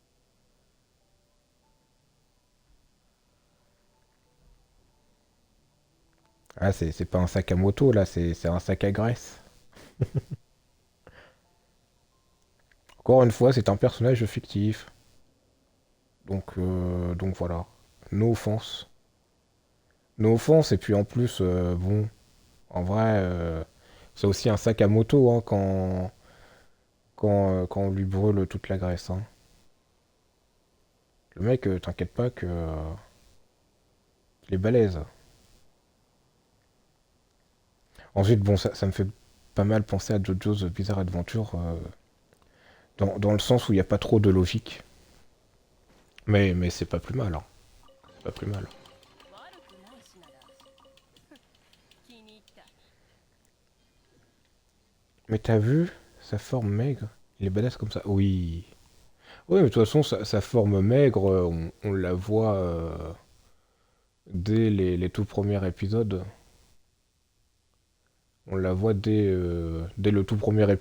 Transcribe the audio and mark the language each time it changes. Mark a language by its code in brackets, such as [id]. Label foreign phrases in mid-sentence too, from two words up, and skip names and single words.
[fr] Ah, c'est pas un sac à moto là, c'est un sac à graisse. Encore une fois, c'est un personnage fictif. Donc voilà. [en] No offense. No offense, [fr] et puis en plus, bon, en vrai, c'est aussi un sac à moto hein, quand on lui brûle toute la graisse. Hein. Le mec, t'inquiète pas que il est balèze. Ensuite, bon, ça me fait pas mal penser à JoJo's Bizarre Adventure, dans le sens où il n'y a pas trop de logique. Mais c'est pas plus mal, hein. C'est pas plus mal. [ja] 悪くないしなら気に入った。 [fr] Mais t'as vu sa forme maigre? Il est badass comme ça. Oui. Oui, mais de toute façon, sa forme maigre, on la voit dès les tout premiers épisodes. On la voit dès le tout premier épisode.